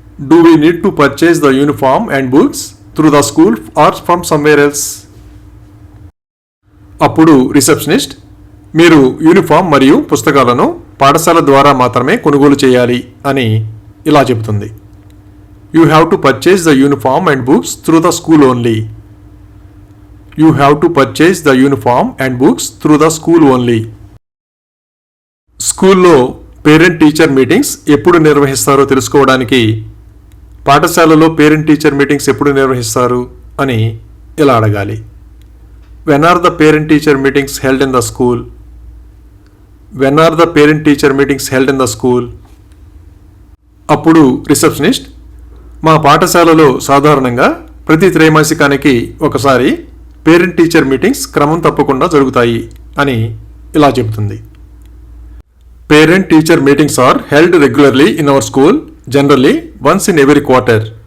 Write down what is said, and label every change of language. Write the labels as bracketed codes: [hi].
[en] Do we need to purchase the uniform and books through the school or from somewhere else? [te] అప్పుడు receptionist మీరు uniform మరియు పుస్తకాలను పాఠశాల ద్వారా మాత్రమే కొనుగోలు చేయాలి అని ఇలా చెబుతుంది. [en] You have to purchase the uniform and books through the school only. You have to purchase the uniform and books through the school only. [te] స్కూల్లో పేరెంట్ టీచర్ మీటింగ్స్ ఎప్పుడు నిర్వహిస్తారో తెలుసుకోవడానికి పాఠశాలలో పేరెంట్ టీచర్ మీటింగ్స్ ఎప్పుడు నిర్వహిస్తారు అని ఇలా అడగాలి. [en] When are the parent teacher meetings held in the school? When are the parent teacher meetings held in the school? [te] అప్పుడు రిసెప్షనిస్ట్ మా పాఠశాలలో సాధారణంగా ప్రతి త్రైమాసికానికి ఒకసారి పేరెంట్ టీచర్ మీటింగ్స్ క్రమం తప్పకుండా జరుగుతాయి అని ఇలా చెబుతుంది. [en] Parent teacher meetings are held regularly in our school generally once in every quarter.